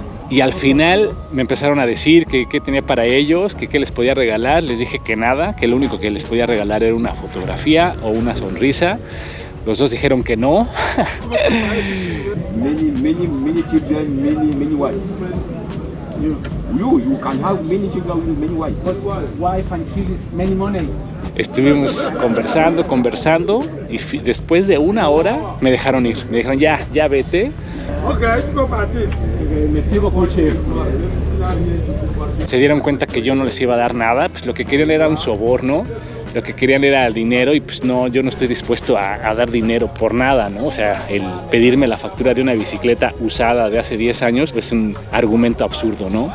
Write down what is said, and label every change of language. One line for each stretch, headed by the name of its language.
Spanish: Y al final me empezaron a decir que qué tenía para ellos, que qué les podía regalar. Les dije que nada, que lo único que les podía regalar era una fotografía o una sonrisa. Los dos dijeron que no.
English: Many children, many wives. You can have many children with many wives. Wife and children, many money.
Spanish: Estuvimos conversando y después de 1 hora me dejaron ir. Me dijeron ya vete. Se dieron cuenta que yo no les iba a dar nada, pues lo que querían era un soborno. Lo que querían era dinero y pues no, yo no estoy dispuesto a dar dinero por nada, ¿no? O sea, el pedirme la factura de una bicicleta usada de hace 10 años es un argumento absurdo, ¿no?